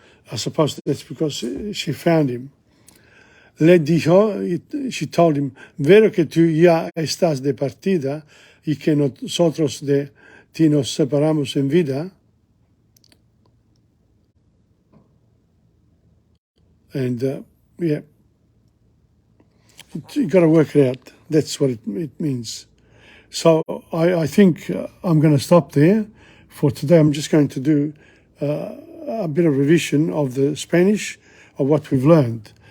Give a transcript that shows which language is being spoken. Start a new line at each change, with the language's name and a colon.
English: I suppose that's because she found him.
Spanish: Le dijo,
English: she told him,
Spanish: vero que tú ya estás de partida y que nosotros de ti nos separamos en vida.
English: And yeah, you got to work it out. That's what it means. So I think I'm going to stop there for today. I'm just going to do a bit of revision of the Spanish, of what we've learned.